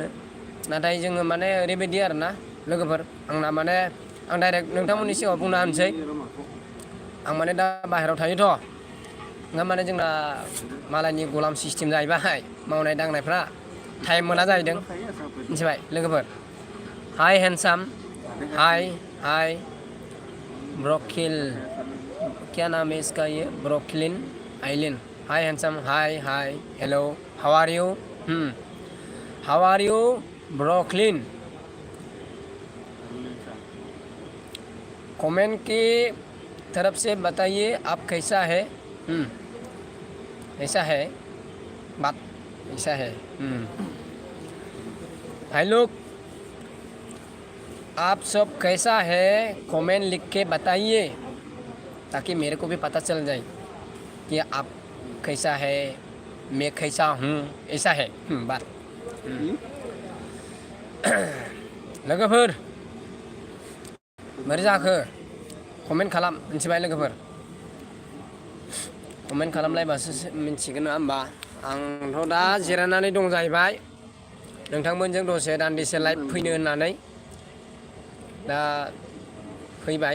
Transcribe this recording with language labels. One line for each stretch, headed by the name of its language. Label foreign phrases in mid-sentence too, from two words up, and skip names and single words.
Bodo: नाथाय जोङो ओरैबायदि आरोना लोगोफोर आंना आं डाइरेक्ट नोंथांमोननि सिगाङाव बुंना होनसै आं दा बाहेरायाव थायोथ' नङा जोंना मालायनि गलाम सिस्टेम जाहैबाय मावनाय दांनायफ्रा टाइम मोना जाहैदों मिथिबाय लोगोफोर।
English: hi handsome hi
Hindi: ब्रकिल क्या नाम है इसका ये ब्रोकलिन आइलिन।
English: hi handsome hi hello how are you Brooklyn.
Hindi: कमेंट की तरफ से बताइए आप कैसा है। ऐसा है बात ऐसा है। हाय लोग आप सब कैसा है कमेंट लिख के बताइए ताकि मेरे को भी पता चल जाए कि आप कैसा है मैं कैसा हूँ ऐसा है बात।
Bodo: लोगोफोर बोरै जाखो कमेन्ट खालाम मिथिबाय लोगोफोर। कमेन्ट खालामलायबासो मिथिगोन नङा होमबा। आंथ' दा जिरायनानै दं जाहैबाय नोंथांमोनजों दसे दान्दिसे लाइभ फैनो होननानै दा फैबाय।